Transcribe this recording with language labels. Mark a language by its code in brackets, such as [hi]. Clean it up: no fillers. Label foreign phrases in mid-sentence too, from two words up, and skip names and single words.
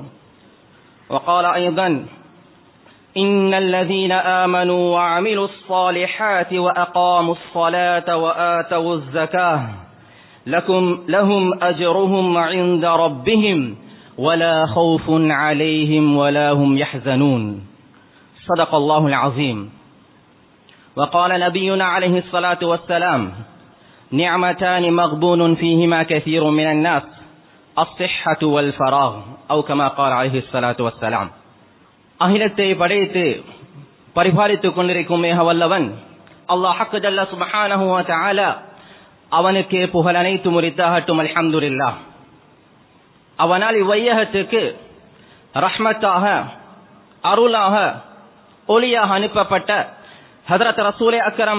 [ar] وقال أيضا: إن الذين آمنوا وعملوا الصالحات وأقاموا الصلاة وآتوا الزكاة لهم أجرهم عند ربهم ولا خوف عليهم ولا هم يحزنون. صدق الله العظيم. وقال نبينا عليه الصلاة والسلام: نعمتان مغبون فيهما كثير من الناس الصحة والفراغ، أو كما قال عليه الصلاة والسلام. [ta] அகிலத்தை படைத்து பரிபாலித்துக் கொண்டிருக்கும் மிக வல்லவன் அல்லாஹ் ஹக் [ar] جل سبحانه و تعالى, [ta] அவனுக்கே புகழ் அனைத்து முரித்தாகட்டும். அல்ஹம்துலில்லாஹ். அவனால் இவ்வையகத்துக்கு ரஹ்மத்தாக, அருளாக, ஒளியாக அனுப்பப்பட்ட ஹஜ்ரத் ரசூலே அக்ரம்